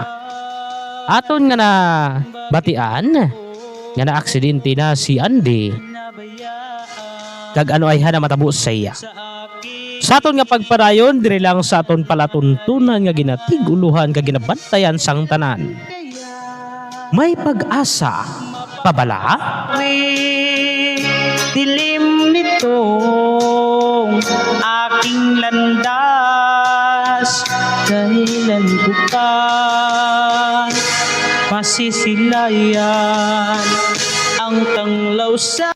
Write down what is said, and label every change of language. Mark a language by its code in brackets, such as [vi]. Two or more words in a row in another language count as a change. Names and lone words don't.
[hil] Aton nga na batian nga na aksidente na si Andy. Kag ano ay hana matabo sa iya. Sa aton nga pagpadayon dire lang sa aton palatuntunan nga ginatiguluhan kag ginabantayan sang tanan. May pag-asa, pabala? [tl] Dilim nitong aking landas, kailan ko pa masisilayan ang tanglaw sa...